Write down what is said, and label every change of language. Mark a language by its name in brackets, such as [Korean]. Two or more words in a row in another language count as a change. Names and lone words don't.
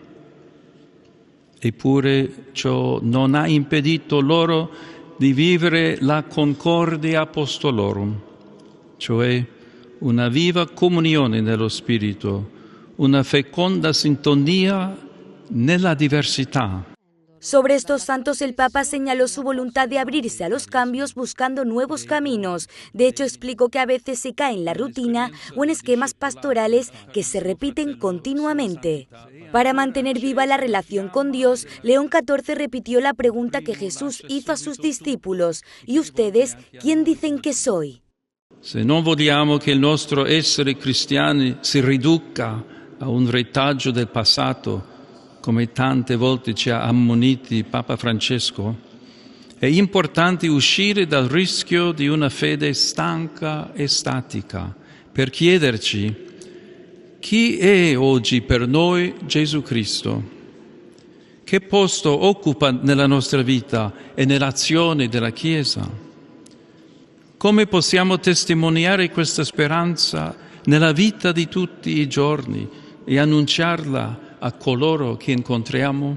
[Italian] Eppure ciò non ha impedito loro di vivere la [Latin] concordia apostolorum, [Italian] cioè una viva comunione nello Spirito, una feconda sintonia nella diversità. [Spanish] Sobre estos santos, el Papa señaló su voluntad de abrirse a los cambios buscando nuevos caminos. De hecho, explicó que a veces se cae en la rutina o en esquemas pastorales que se repiten continuamente. Para mantener viva la relación con Dios, León XIV repitió la pregunta que Jesús hizo a sus discípulos: ¿y ustedes quién dicen que soy? [Italian] Se non vogliamo che il nostro essere cristiani si riduca a un retaggio del passato, come tante volte ci ha ammoniti Papa Francesco, è importante uscire dal rischio di una fede stanca e statica per chiederci: chi è oggi per noi Gesù Cristo? Che posto occupa nella nostra vita e nell'azione della Chiesa? Come possiamo testimoniare questa speranza nella vita di tutti i giorni e annunciarla a coloro [Spanish] que encontramos?